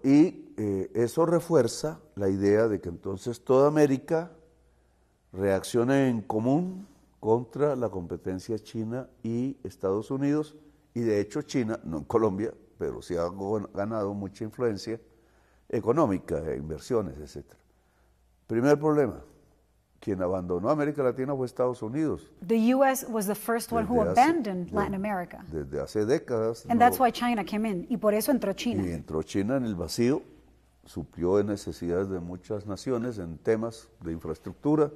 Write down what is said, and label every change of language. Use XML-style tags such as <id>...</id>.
<es>Y eso refuerza la idea de que entonces toda América reaccione en común contra la competencia China y Estados Unidos. Y de hecho China, no en Colombia, pero sí ha ganado mucha influencia económica, inversiones, etc. Primer problema, quien abandonó América Latina fue Estados Unidos.</es> <en>The U.S. was the first one who abandoned Latin America.</en> <es>Desde hace décadas.</es> <en>And that's why China came in.</en> <es>Y por eso entró China. Y entró China en el vacío, suplió necesidades de muchas naciones en temas de infraestructura.</es>